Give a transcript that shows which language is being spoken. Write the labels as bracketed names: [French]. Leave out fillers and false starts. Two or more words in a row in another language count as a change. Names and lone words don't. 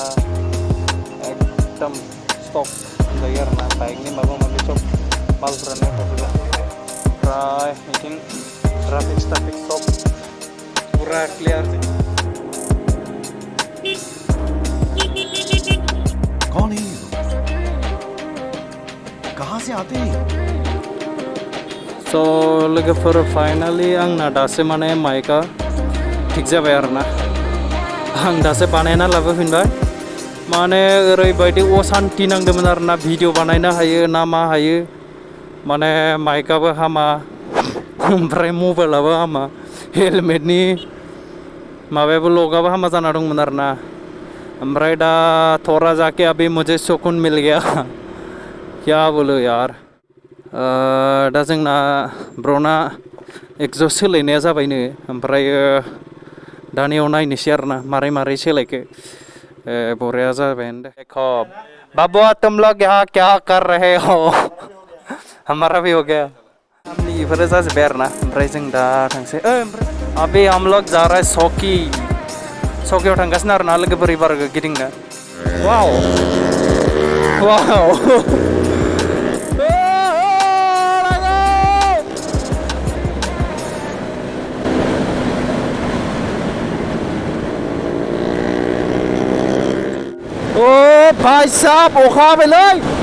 [Bodo] एकदम स्टक होनजायो आरोना बाइकनि माबा माबि सब मालफोरानो थाजोबो ओमफ्राय बिथिं ट्राफिक सब फुरा क्लियार [Hindi] कौन है कहाँ से आते हैं [Bodo] स' लोगोफोर फाइनालि आंना दासो माने माइकआ थिग जाबाय आरोना आं दासो बानायना लाबोफिनबाय माने ओरैबायदि असान्ति नांदोंमोन आरोना भिडिअ बानायनो हायो ना मा हायो माने माइकआबो हामा ओमफ्राय मबाइलाबो हामा हेलमेटनि माबायाबो लकआबो हामा जाना दंमोन आरोना ओमफ्राय दा थोड़ा जाके [Hindi] अभी मुझे सुकून मिल गया क्या बोलो यार [Bodo] दा जोंना ब्रना एक्जस्ट सोलायनाया जाबायनो ओमफ्राय दानियाव नायनोसै आरोना मारै सोलायखो बरिया जाबाय [Hindi] देखो बाबुआ तुम लोग यहाँ क्या कर रहे हो हमारा भी हो गया [Bodo] बेफोरो जाजोब्बाय आरोना ओमफ्राय जों दा थांसै [Hindi] अभी हम लोग जा रहे [Bodo] सकियाव थांगासिनो आरोना लोगोफोर एबार गिदिंनो वाव वाव ओ भाई साहब अखा हाबायलै